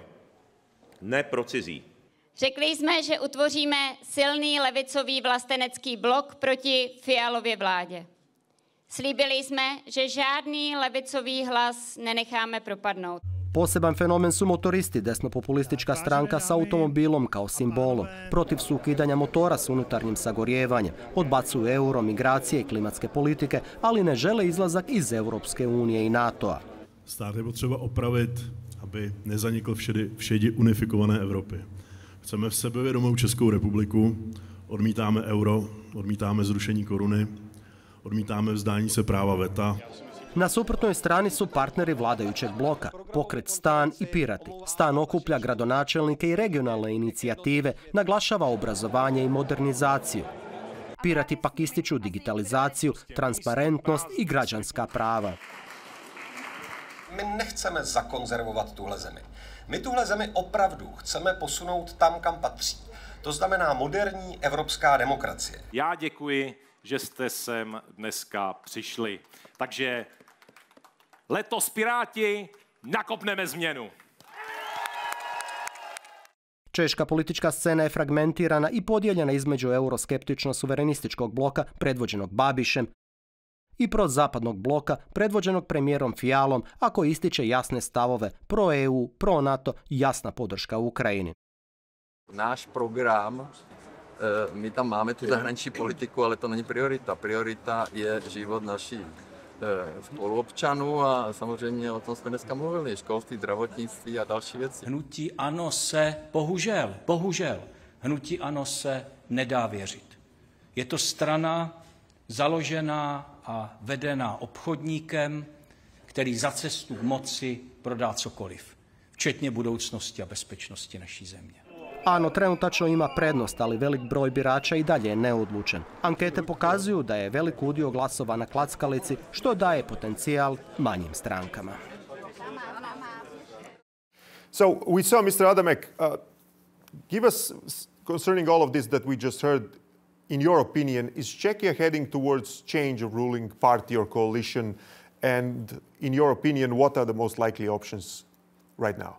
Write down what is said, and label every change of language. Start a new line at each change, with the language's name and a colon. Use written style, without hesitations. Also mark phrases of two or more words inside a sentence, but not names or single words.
Czech: Ne pro cizí. Řekli jsme, že utvoříme silný levicový vlastenecký blok proti Fialově vládě. Slíbili jsme, že žádný levicový hlas nenecháme propadnout.
Croatian: Poseban fenomen su motoristi, desnopopulistička stranka s automobilom kao simbolom. Protiv su ukidanja motora s unutarnjim sagorjevanjem, odbacuju euro, migracije i klimatske politike, ali ne žele izlazak iz Europske unije i NATO-a.
Czech: Stát je potřeba opravit, aby nezanikl všedi unifikované Evropy. Chceme sebevědomou Českou republiku, odmítáme euro, odmítáme zrušení koruny, odmítáme vzdání se práva veta.
Croatian: Na suprotnoj strani su partneri vladajućeg bloka, pokret Stan i Pirati. Stan okuplja gradonačelnike i regionalne inicijative, naglašava obrazovanje i modernizaciju. Pirati pak ističu digitalizaciju, transparentnost i građanska prava.
Czech: my nechceme zakonzervovat tuhle zemi. My tuhle zemi opravdu chceme posunout tam, kam patří. To znamená moderní evropská demokracie. Já děkuji, že jste sem dneska přišli. Takže letos Piráti nakopneme změnu.
Croatian: Češka politička scena je fragmentirana i podijeljena između euroskeptično-suverenističkog bloka predvođenog Babišem i prozapadnog bloka predvođenog premijerom Fialom, a koji ističe jasne stavove pro-EU, pro-NATO, jasna podrška Ukrajini.
Czech: Náš program, my tam máme tu zahraniční politiku, ale to není priorita. Priorita je život našich spoluobčanů a samozřejmě o tom jsme dneska mluvili, školství, zdravotnictví a další věci. Hnutí ANO se, bohužel, hnutí ANO se nedá věřit. Je to strana založená a vedená obchodníkem, který za cestu k moci prodá cokoliv, včetně budoucnosti a bezpečnosti naší země.
Croatian: ANO trenutačno ima prednost, ali velik broj birača i dalje je neodlučen. Ankete pokazuju da je velik udio glasova na klackalici, što daje potencijal manjim strankama.
English: So we saw, Mr. Adamek, give us, concerning all of this that we just heard, in your opinion, is Czechia heading towards change of ruling party or coalition? And in your opinion, what are the most likely options right now?